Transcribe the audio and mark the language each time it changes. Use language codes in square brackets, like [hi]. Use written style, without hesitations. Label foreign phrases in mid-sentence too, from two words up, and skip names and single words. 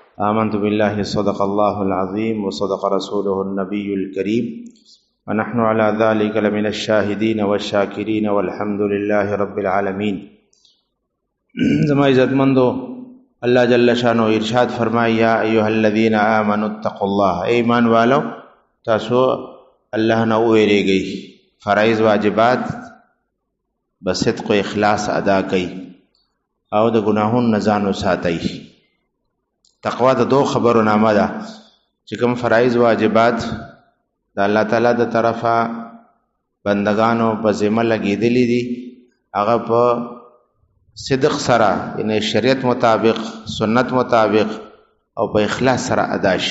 [ar] آمنت بالله صدق الله العظيم وصدق رسوله النبي الكريم ونحن على ذلك لمن الشاهدين والشاكرين والحمد لله رب العالمين. [ps] زما عزت مندو اللہ [ar] جل شانو [ps] ارشاد فرمایا [ar] یا ایها الذین آمنوا اتقوا الله، [ps] ایمان والو تاسو اللہ نہ ویریږئ، فرائض واجبات بصدق و اخلاص ادا کئ او د گناهونو نه ځان وساتئ. تقوا د دو خبرو نامه ده چې کوم فرایض واجبات د الله تعالی د طرفه بندگانو په ذمه لګېدلي دي، هغه په صدق سره یعنی شریعت مطابق سنت مطابق او په اخلاص سره ادا شي.